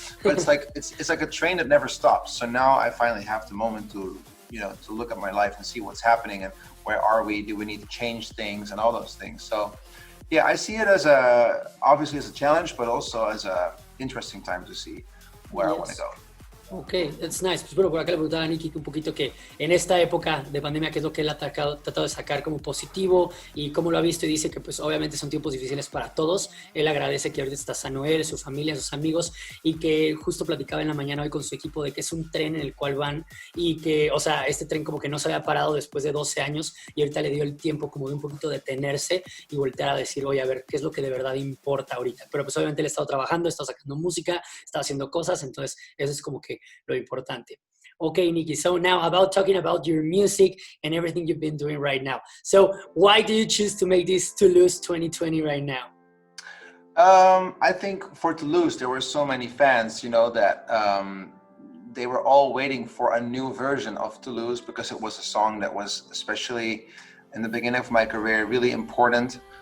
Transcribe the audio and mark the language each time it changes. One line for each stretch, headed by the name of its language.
English: But it's like a train that never stops. So now I finally have the moment to look at my life and see what's happening and where are we? Do we need to change things and all those things? So yeah, I see it as obviously as a challenge, but also as a interesting time to see where I want to go. Ok, that's nice.
Spanish: Pues bueno, por acá le preguntaba a Nicky un poquito que en esta época de pandemia, qué es lo que él ha tratado de sacar como positivo y cómo lo ha visto, y dice que pues obviamente son tiempos difíciles para todos. Él agradece que ahorita está sano él, su familia, sus amigos, y que justo platicaba en la mañana hoy con su equipo de que es un tren en el cual van y que, o sea, este tren como que no se había parado después de 12 años y ahorita le dio el tiempo como de un poquito detenerse y voltear a decir, oye, a ver, ¿qué es lo que de verdad importa ahorita? Pero pues obviamente él ha estado trabajando, está sacando música, está haciendo cosas, entonces eso es como que lo importante.
English: Okay, Nicky, so now about talking about your music and everything you've been doing right now. So why do you choose to make this Toulouse 2020 right now? I think for Toulouse, there were so many fans, that they were all waiting for a new version of Toulouse because it was a song that was, especially in the beginning of my career, really important.